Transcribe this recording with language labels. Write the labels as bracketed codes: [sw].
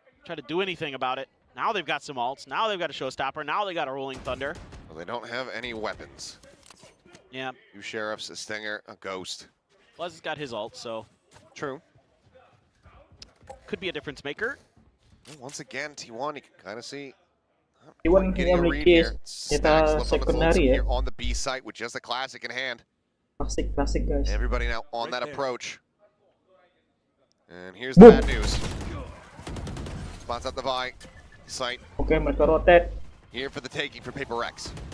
[en] Try to do anything about it. Now they've got some ults. Now they've got a showstopper. Now they got a rolling thunder. Well, they don't have any weapons. Yeah. 2 sheriffs, a stinger, a ghost. Buzz has got his ult, so True. could be a difference maker. Well, once again, T1, you can kind of see. [id] T1 yang memiliki senjata secondary ya. [en] Here on the B site with just a classic in hand. [id] Klasik guys. [en] Everybody now on that approach. And here's the bad news. Spots out the Vi site. [id] Oke, mereka rotate. [en] Here for the taking for Paper X.